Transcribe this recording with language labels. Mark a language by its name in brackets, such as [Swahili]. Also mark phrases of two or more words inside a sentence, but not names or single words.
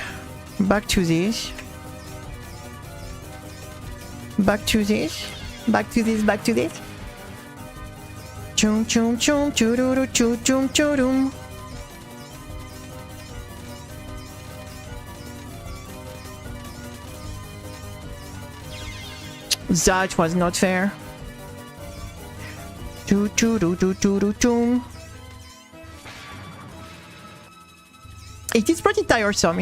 [English] Back to this. Back to this. Back to this. Back to this. Chum chum chum chururu chum chum churum. That was not fair. Choo choo doo doo doo doo chum. It is pretty tiresome.